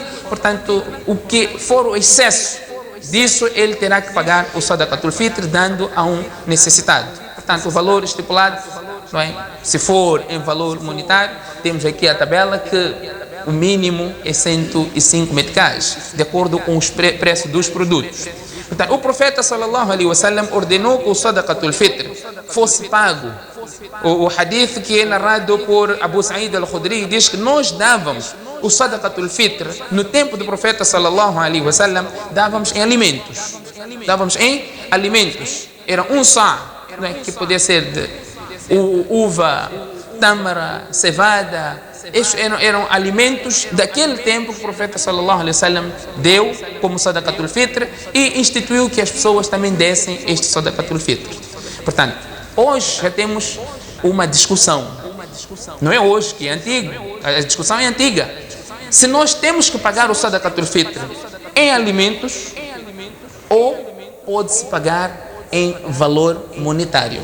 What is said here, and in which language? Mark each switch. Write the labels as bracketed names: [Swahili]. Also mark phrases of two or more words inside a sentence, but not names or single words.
[Portuguese] Portanto, o que for o excesso disso, ele terá que pagar o [Arabic] صدقة الفطر, [Portuguese] dando a um necessitado. Portanto, o valor estipulado, não é? Se for em valor monetário, temos aqui a tabela que o mínimo é 105 meticais, de acordo com os preços dos produtos. Portanto, o profeta [Arabic] صلى الله عليه وسلم [Portuguese] ordenou que o [Arabic] صدقة الفطر [Portuguese] fosse pago. O hadith que é narrado por Abu Sa'id al-Khudri diz que nós dávamos o [Arabic] صدقة الفطر [Portuguese] no tempo do profeta [Arabic] صلى الله عليه وسلم, [Portuguese] dávamos em alimentos. Dávamos em alimentos. Era um sa', né, que podia ser de uva, tâmara, cevada. Estes eram alimentos daquele tempo que o profeta [Arabic] صلى الله عليه وسلم [Portuguese] deu como [Arabic] صدقة الفطر, [Portuguese] e instituiu que as pessoas também dessem este [Arabic] صدقة الفطر. [Portuguese] Portanto, hoje já temos uma discussão. Não é hoje, que é antigo. A discussão é antiga. Se nós temos que pagar o [Arabic] صدقة الفطر [Portuguese] em alimentos, ou pode-se pagar em valor monetário.